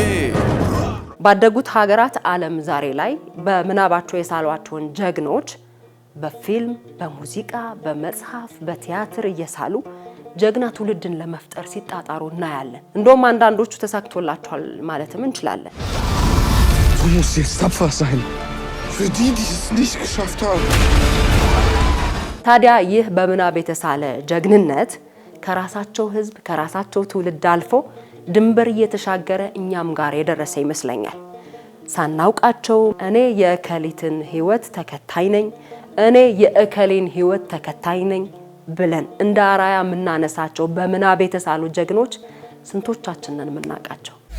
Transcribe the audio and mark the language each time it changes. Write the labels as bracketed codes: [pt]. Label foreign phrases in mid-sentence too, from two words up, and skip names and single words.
[am] ባደጉት ሀገራት ዓለም ዛሬ ላይ በምናባቸው የሳሏቸውን ጀግኖች በፊልም፣ በሙዚቃ፣ በመጽሐፍ፣ በቲያትር እየሳሉ ጀግና ትውልድን ለመፍጠር ሲጣጣሩ እናያለን። እንደውም አንዳንዶቹ ተሳክቶላቸዋል ማለትም እንችላለን። [de] Du musst jetzt tapfer sein. Für die es nicht geschafft haben. [am] ታዲያ ይህ በምናብ የተሳለ ጀግንነት ከራሳቸው ህዝብ ከራሳቸው ትውልድ አልፎ ድንበር እየተሻገረ እኛም ጋር የደረሰ ይመስለኛል። ሳናውቃቸው እኔ የእከሊትን ህይወት ተከታይ ነኝ፣ እኔ የእከሌን ህይወት ተከታይ ነኝ ብለን እንደ አራያ የምናነሳቸው በምናብ የተሳሉ ጀግኖች ስንቶቻችንን የምናውቃቸው?